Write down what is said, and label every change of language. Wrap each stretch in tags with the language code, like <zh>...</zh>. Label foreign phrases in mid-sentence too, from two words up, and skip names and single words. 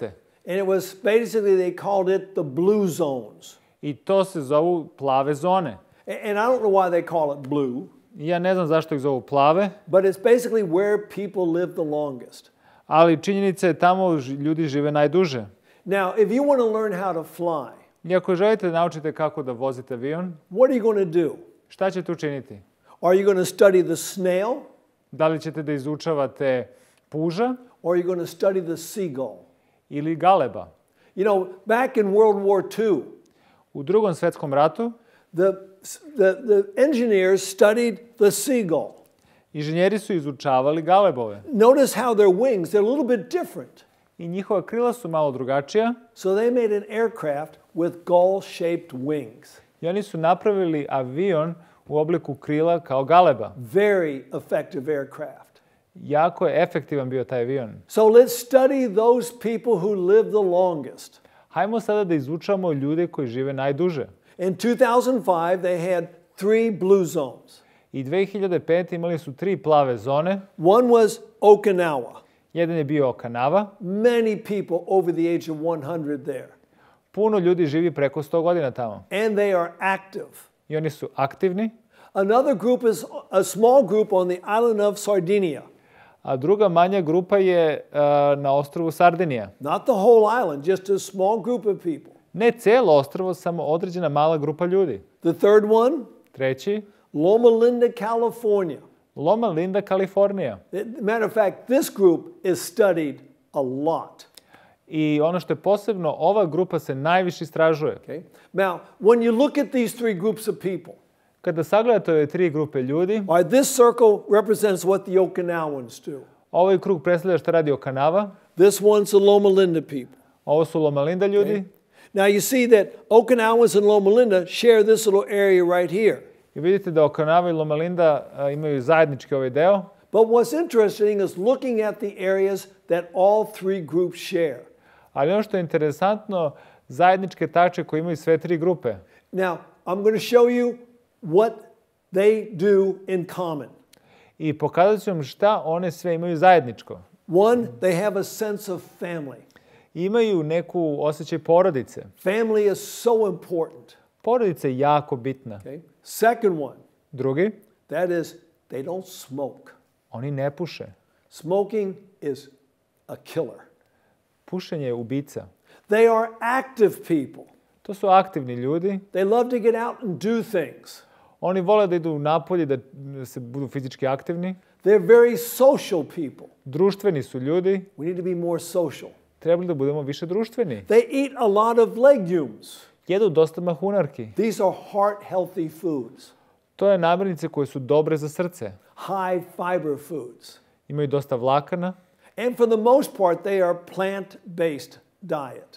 <en>And it was basically, they called it the blue zones.</en> <sr>I to se zovu plave zone.</sr> <en>And I don't know why they call it blue.</en> <sr>Ja ne znam zašto ih zovu plave.</sr> <en>But it's basically where people live the longest.</en> <sr>Ali činjenica je tamo ljudi žive najduže.</sr> <en>Now, if you want to learn how to fly.</en> <sr>I ako želite da naučite kako da vozite avion.</sr> <en>What are you going to do?</en> <sr>Šta ćete učiniti?</sr> <en>Are you going to study the snail?</en> <sr>Da li ćete da izučavate puža?</sr> <en>Or are you going to study the seagull?</en> <sr>Ili galeba?</sr> <en>You know, back in World War II.</en> <sr>U Drugom svetskom ratu.</sr> <en>The engineers studied the seagull.</en> <sr>Inženjeri su izučavali galebove.</sr> <en>Notice how their wings, they're a little bit different.</en> <sr>I njihova krila su malo drugačija.</sr> <en>So they made an aircraft with gull-shaped wings.</en> <sr>I oni su napravili avion u obliku krila kao galeba.</sr> <en>Very effective aircraft.</en> <sr>Jako je efektivan bio taj avion.</sr> <en>So let's study those people who live the longest.</en> <sr>Hajmo sada da izučamo ljude koji žive najduže.</sr> <en>In 2005, they had 3 blue zones.</en> <sr>I 2005. imali su 3 plave zone.</sr> <en>One was Okinawa.</en> <sr>Jedan je bio Okinawa.</sr> <en>Many people over the age of 100 there.</en> <sr>Puno ljudi živi preko 100 godina tamo.</sr> <en>And they are active.</en> <sr>I oni su aktivni.</sr> <en>Another group is a small group on the island of Sardinia.</en> <sr>A druga manja grupa je na ostrvu Sardinija.</sr> <en>Not the whole island, just a small group of people.</en> <sr>Ne celo ostrvo, samo određena mala grupa ljudi.</sr> <en>The third one,</en> <sr>Treći,</sr> <en>Loma Linda, California.</en> <sr>Loma Linda, Kalifornija.</sr> <en>Matter of fact, this group is studied a lot.</en> <sr>I ono što je posebno, ova grupa se najviše istražuje.</sr> <en>Okay? Now, when you look at these 3 groups of people,</en> <sr>Kada sagledate ove 3 grupe ljudi,</sr> <en>this circle represents what the Okinawans do.</en> <sr>ovaj krug predstavlja šta radi Okinawa,</sr> <en>This one's the Loma Linda people.</en> <sr>ovo su Loma Linda ljudi.</sr> <en>Okay? Now you see that Okinawans and Loma Linda share this little area right here.</en> <sr>I vidite da Okinawa i Loma Linda imaju zajednički ovaj deo.</sr> <en>But what's interesting is looking at the areas that all 3 groups share.</en> <sr>Ali ono što je interesantno, zajedničke tačke koje imaju sve 3 grupe.</sr> <en>Now, I'm going to show you what they do in common.</en> <sr>I pokazat ću vam šta one sve imaju zajedničko.</sr> <en>One, they have a sense of family.</en> <sr>Imaju neku osjećaj porodice.</sr> <en>Family is so important.</en> <sr>Porodica je jako bitna.</sr> <en>Okay? Second one,</en> <sr>Drugi,</sr> <en>that is, they don't smoke.</en> <sr>oni ne puše.</sr> <en>Smoking is a killer.</en> <sr>Pušenje je ubica.</sr> <en>They are active people.</en> <sr>To su aktivni ljudi.</sr> <en>They love to get out and do things.</en> <sr>Oni vole da idu napolje, da se budu fizički aktivni.</sr> <en>They're very social people.</en> <sr>Društveni su ljudi.</sr> <en>We need to be more social.</en> <sr>Trebali da budemo više društveni.</sr> <en>They eat a lot of legumes.</en> <sr>Jedu dosta mahunarki.</sr> <en>These are heart healthy foods.</en> <sr>To je namirnice koje su dobre za srce.</sr> <en>High fiber foods.</en> <sr>Imaju dosta vlakana.</sr> <en>And for the most part, they are plant-based diet.</en>